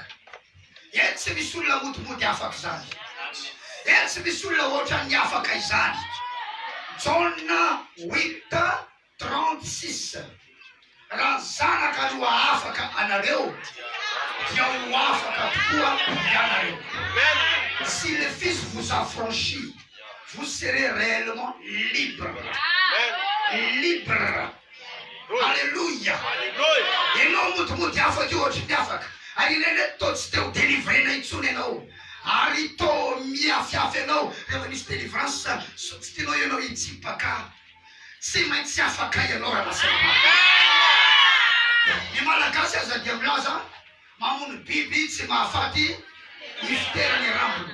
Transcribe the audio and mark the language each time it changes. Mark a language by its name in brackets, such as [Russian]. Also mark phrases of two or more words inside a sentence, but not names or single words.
[Malagasy] Eto tsy misy olona motimody afaka zany. Eto tsy misy olona ohatry ny afaka izany. Jona 8:36. Raha zanaka aloha afaka anareo dia ho afaka tokoa ianareo. [French] Si le Fils vous affranchit, vous serez réellement libre. Libre. Alléluia. [Malagasy] Ianao motimody afaka io ohatry ny afaka. Ary nene to tsy teo délivrena intsony ianao. Ary to miafiafy ianao rehefa misy délivrance tsy tianao ianao hitsipaka. Tsy maintsy afaka ianao raha lasana. Ny malagasy aza dia milaza mamono biby tsy mahafaty ifiterany rambony.